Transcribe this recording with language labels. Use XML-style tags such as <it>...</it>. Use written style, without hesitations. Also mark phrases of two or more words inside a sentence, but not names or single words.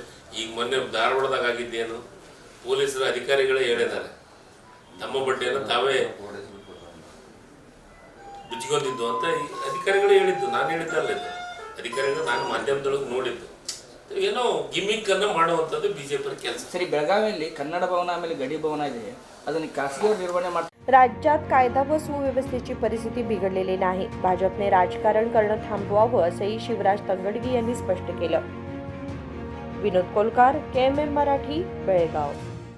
<kn>ಈಗ ಮೊನ್ನೆ ಧಾರವಾಡದಾಗ ಆಗಿದ್ದೇನು, ಪೊಲೀಸರ ಅಧಿಕಾರಿಗಳೇ ಹೇಳಿದ್ದಾರೆ ನಮ್ಮ ಬಡ್ಡಿಯನ್ನು ತಾವೇ ಬಿಚ್ಕೊಂಡಿದ್ದು ಅಂತ ಅಧಿಕಾರಿಗಳೇ ಹೇಳಿದ್ದು. ನಾನು ಹೇಳಿದ್ದಲ್ಲ, ಇದು ಅಧಿಕಾರಿಗಳು ನಾನು ಮಾಧ್ಯಮದೊಳಗೆ ನೋಡಿದ್ದು. ಏನೋ ಗಿಮಿಕ್ ಅನ್ನು ಮಾಡುವಂಥದ್ದು ಬಿಜೆಪಿ ಕೆಲಸ. ಸರಿ, ಬೆಳಗಾವಿಯಲ್ಲಿ ಕನ್ನಡ ಭವನ ಆಮೇಲೆ ಗಡಿ ಭವನ ಇದೆ, ಅದನ್ನು ಖಾಸಗಿಯವರು ನಿರ್ವಹಣೆ ಮಾಡ್ತಾರೆ.</kn> <mr>राज्यात कायदा व सुव्यवस्थेची परिस्थिती बिघडलेली नाही. भाजपने राजकारण करणं थांबवावं असंही शिवराज तंगडगी यांनी स्पष्ट केलं. विनोद कोलकार, KMM मराठी, बेळगाव.</mr>